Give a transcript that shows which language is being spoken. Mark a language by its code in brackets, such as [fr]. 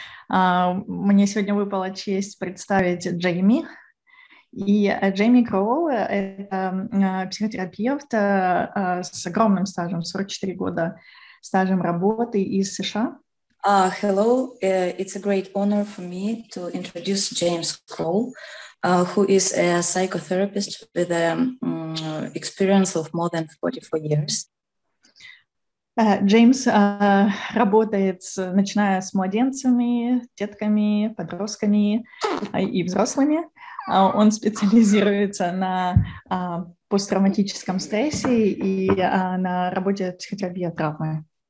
[ru] Мне сегодня выпала честь представить Джейми. И Джейми Кролл — это психотерапевт с огромным стажем, 44 года стажем работы из США. [en] Hello, it's a great honor for me to introduce James Krall, who is a psychotherapist with an experience of more than 44 years. [ru] Джеймс работает, начиная с младенцами, детками, подростками и взрослыми. Он специализируется на посттравматическом стрессе и на работе психотерапии травмы.